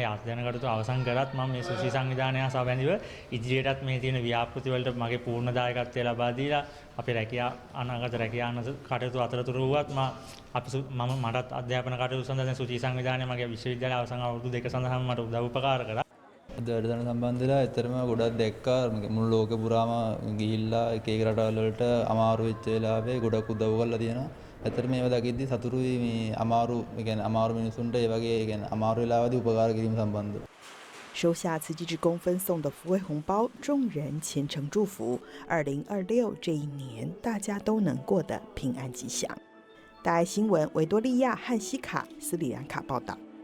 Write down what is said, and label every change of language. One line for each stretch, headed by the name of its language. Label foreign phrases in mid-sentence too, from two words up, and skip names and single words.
Sinhala: ඒ අධ්‍යයන කටයුතු අවසන් කරත් මම මේ සුචි සංවිධානය සහ බැඳිව ඉදිරියටත් මේ තියෙන ව්‍යාපෘති වලට මගේ පූර්ණ දායකත්වය ලබා දීලා අපේ රැකියා අනාගත රැකියා කටයුතු අතරතුර වුවත් මම මටත් අධ්‍යාපන කටයුතු සඳහා දැන් සුචි සංවිධානය මගේ විශ්වවිද්‍යාල අවසන් අවුරුදු 2 සඳහාම මට උදව් උපකාර කරා. වැඩසටහන සම්බන්ධ වෙලා ඇත්තටම ගොඩක් දැක්කා. මුළු ලෝකෙ පුරාම ගිහිල්ලා එක එක රටවල් වලට අමාරු වෙච්ච වෙලාවේ ගොඩක් උදව් කරලා තියෙනවා. ඇත්තට මේව දකිද්දි සතුටුයි මේ අමාරු අමාරු මිනිසුන්ට ඒ වගේ අමාරු වෙලාවදී උපකාර කිරීම සම්බන්ධව.
Chinese: 收下慈济志工分送的福慧红包，众人虔诚祝福2026这一年大家都能过得平安吉祥。大爱新闻维多利亚汉西卡斯里兰卡报道。